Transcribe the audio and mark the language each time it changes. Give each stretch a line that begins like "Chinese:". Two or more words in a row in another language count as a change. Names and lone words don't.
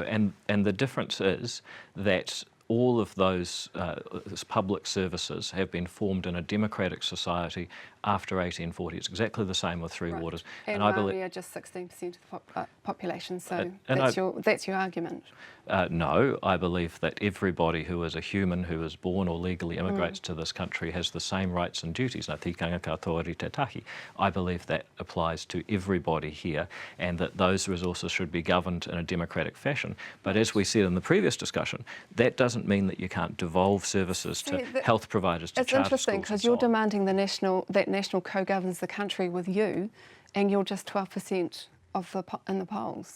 English: and the difference is that all of those public services have been formed in a democratic society after 1840. It's exactly the same with Three Waters. And I believe are just 16% of the population, so that's your argument. No, I believe that everybody who is a human who is born or legally immigrates to this country has the same rights and duties.
Māori: Nā tikanga katoa ri te tahi.
English: I believe that applies to everybody here, and that those resources should be governed in a democratic fashion. But as we said in the previous discussion, that doesn't mean that you can't devolve services to health providers, to charter schools. It's interesting because you're demanding that national co-governs the country with you, and you're just 12% in the polls.